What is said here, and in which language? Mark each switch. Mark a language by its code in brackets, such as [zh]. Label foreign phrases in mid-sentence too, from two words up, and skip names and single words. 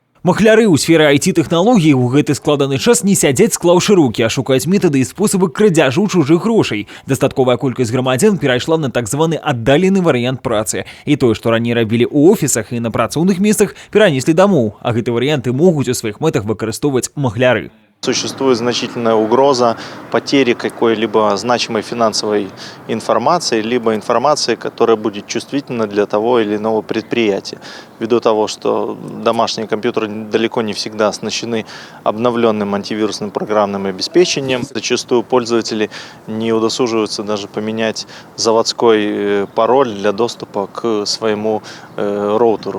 [be] Махляры ў сферы IT-тэхналогій у гэты складаны час не сядзяць, склаўшы рукі, а шукаюць метады і спосабы крадзяжу чужых грошай. Дастатковая колькасць грамадзян перайшла на так званы аддалены варыянт працы. І тое, што раней рабілі ў офісах і на працоўных месцах, перанеслі дамоў, а гэты варыянты могуць у сваіх мэтах выкарыстоўваць махляры. [ru] Существует значительная угроза потери какой-либо значимой финансовой информации, либо информации, которая будет чувствительна для того или иного предприятия. Ввиду того, что домашние компьютеры далеко не всегда оснащены обновленным антивирусным программным обеспечением, зачастую пользователи не удосуживаются даже поменять заводской пароль для доступа к своему роутеру.